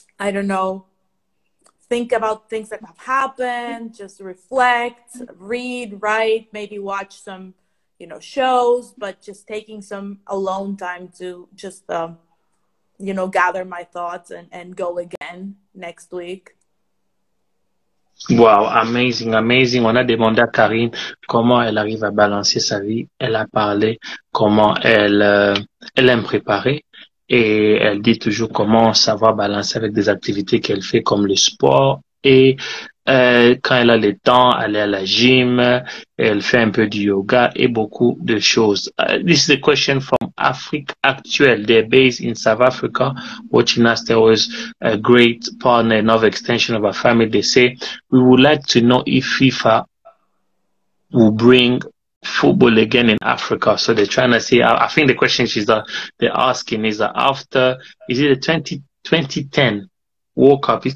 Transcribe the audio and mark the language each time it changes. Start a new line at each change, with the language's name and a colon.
English: don't know, think about things that have happened, just reflect, read, write, maybe watch some, you know, shows, but just taking some alone time to just, you know, gather my thoughts, and go again next week. Wow, amazing, amazing.
French: On a demandé à Karine comment elle arrive à balancer sa vie. Elle a parlé comment elle aime préparer, et elle dit toujours comment savoir balancer avec des activités qu'elle fait comme le sport, et quand elle a le temps, aller à la gym, elle fait un peu du yoga et beaucoup de choses.
English: This is a question from Afrique Actuelle. They're based in South Africa, watching us. There was a great partner, another extension of our family. They say, we would like to know if FIFA will bring football again in Africa. So they're trying to say, I think the question they're asking is that after, is it the 2010 World Cup that